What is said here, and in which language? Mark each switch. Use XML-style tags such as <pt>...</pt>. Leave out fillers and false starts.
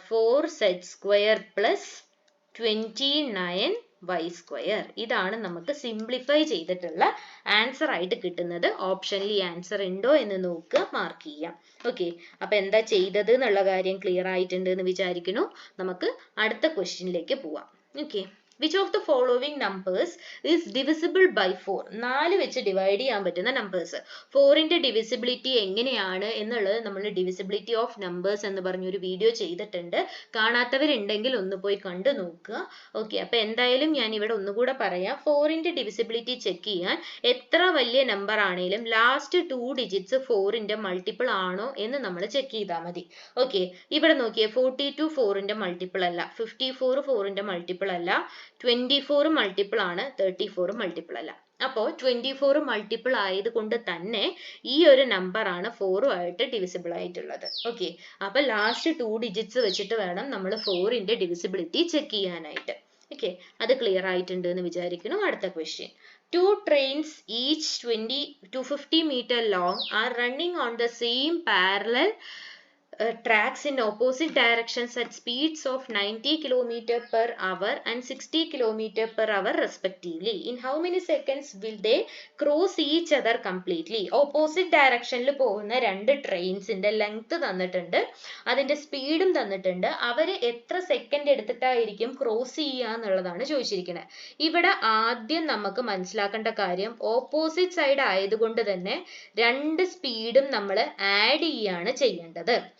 <en>4z square plus 29y square.</en> <ml>ഇതാണ് നമുക്ക് simplify ചെയ്തിട്ടുള്ള ആൻസർ ആയിട്ട് കിട്ടുന്നത്. ഓപ്ഷനിൽ ഈ ആൻസർ ഉണ്ടോ എന്ന് നോക്കുക, മാർക്ക് ചെയ്യാം. ഓക്കെ, അപ്പൊ എന്താ ചെയ്തത് എന്നുള്ള കാര്യം ക്ലിയർ ആയിട്ടുണ്ട് എന്ന് വിചാരിക്കുന്നു. നമുക്ക് അടുത്ത ക്വസ്റ്റ്യനിലേക്ക് പോവാം.</ml> <en>Okay, which of the following numbers is divisible by 4?</en> <ml>4 വെച്ച് ഡിവൈഡ് ചെയ്യാൻ പറ്റുന്ന നമ്പേഴ്സ്. 4ന്റെ ഡിവിസിബിലിറ്റി എങ്ങനെയാണ് എന്നുള്ളത് നമ്മൾ ഡിവിസിബിലിറ്റി ഓഫ് നമ്പേഴ്സ് എന്ന് പറഞ്ഞൊരു വീഡിയോ ചെയ്തിട്ടുണ്ട്. കാണാത്തവരുണ്ടെങ്കിൽ ഒന്ന് പോയി കണ്ടു നോക്കുക. ഓക്കെ, അപ്പൊ എന്തായാലും ഞാൻ ഇവിടെ ഒന്നുകൂടെ പറയാം. 4ന്റെ ഡിവിസിബിലിറ്റി ചെക്ക് ചെയ്യാൻ എത്ര വലിയ നമ്പർ ആണെങ്കിലും ലാസ്റ്റ് 2 ഡിജിറ്റ്സ് 4ന്റെ മൾട്ടിപ്പിൾ ആണോ എന്ന് നമ്മൾ ചെക്ക് ചെയ്താൽ മതി. ഓക്കെ, ഇവിടെ നോക്കിയേ, 42 4ന്റെ മൾട്ടിപ്പിൾ അല്ല, 54 4ന്റെ മൾട്ടിപ്പിൾ അല്ല, 24 മൾട്ടിപ്പിൾ ആണ്, 34 മൾട്ടിപ്പിൾ അല്ല. അപ്പോൾ 24 മൾട്ടിപ്പിൾ ആയതുകൊണ്ട് തന്നെ ഈ ഒരു നമ്പർ ആണ് 4 ആയിട്ട് ഡിവിസിബിൾ ആയിട്ടുള്ളത്. ഓക്കെ, അപ്പൊ ലാസ്റ്റ് 2 ഡിജിറ്റ്സ് വെച്ചിട്ട് വേണം നമ്മൾ 4ന്റെ ഡിവിസിബിലിറ്റി ചെക്ക് ചെയ്യാനായിട്ട്. ഓക്കെ, അത് ക്ലിയർ ആയിട്ടുണ്ട് എന്ന് വിചാരിക്കുന്നു. അടുത്ത question.</ml> <en>2 trains each 250 meter long are running on the same parallel tracks in opposite directions at speeds of 90 km per hour and 60 km per hour respectively. In how many seconds will they cross each other completely? Opposite direction</en> <ml>ൽ പോകുന്ന 2 ട്രെയിൻസിന്റെ length തന്നിട്ടുണ്ട്, അതിന്റെ സ്പീഡും തന്നിട്ടുണ്ട്. അവര് എത്ര second എടുത്തിട്ടായിരിക്കും cross ചെയ്യുക എന്നുള്ളതാണ് ചോദിച്ചിരിക്കുന്നത്. ഇവിടെ ആദ്യം നമുക്ക് മനസ്സിലാക്കേണ്ട കാര്യം, ഓപ്പോസിറ്റ് സൈഡ് ആയതുകൊണ്ട് തന്നെ 2 സ്പീഡും നമ്മൾ ആഡ് ചെയ്യാണ് ചെയ്യേണ്ടത്.</ml>